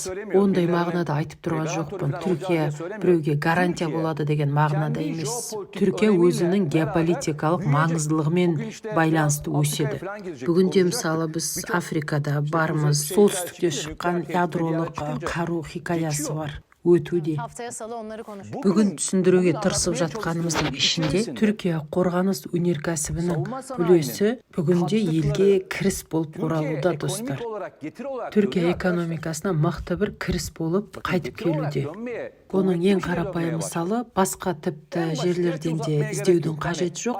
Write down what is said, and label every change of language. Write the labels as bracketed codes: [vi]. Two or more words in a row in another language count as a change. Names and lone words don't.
[kk] Ондай мағынада айтып тұрған жоқпын. Түркия біреуге гарантия болады деген мағынада емес. Түркия өзінің геополитикалық маңыздылығымен байланысты өседі. Бүгінде мысалы біз Африкада бармыз, солтүстікте шыққан ядролық қару хикаясы бар. өтуде. [tr] Haftaya salı onları konuşacağız. [kk] Бүгін түсіндіруге тырысып жатқанымыздың ішінде Түркия қорғаныс өнеркәсібінің үлесі бүгінде елге кіріс болып оралуда, достар. Түркия экономикасына мықты бір кіріс болып қайтып келуде. Оның ең қарапайым мысалы, басқа тіпті жерлерден де іздеудің қажеті жоқ.